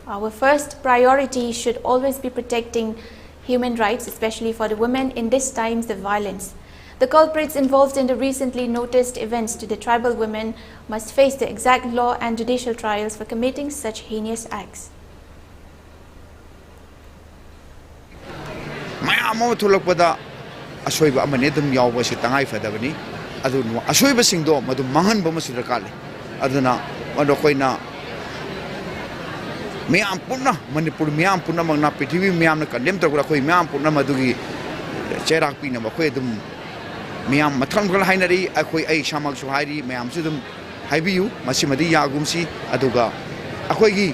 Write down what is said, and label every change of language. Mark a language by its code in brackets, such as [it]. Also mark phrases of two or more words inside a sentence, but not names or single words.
[en] Our first priority should always be protecting human rights, especially for the women in these times of violence. The culprits involved in the recently noticed events to the tribal women must face the exact law and judicial trials for committing such heinous acts. [mni] Mayamo thulakpada asoiba amane dum yawba si tangai fadabani adu asoiba singdo madu mangan ba masu rakale aduna mado koina miyam punna Manipur miyam punna mangna prithivi miyam na kandem tor koi miyam punna madugi cherak pina ba koi dum miyam mathang kala hainari akoi ai samak su hairi miyam su dum haibiu masimadi yagumsi aduga akoi gi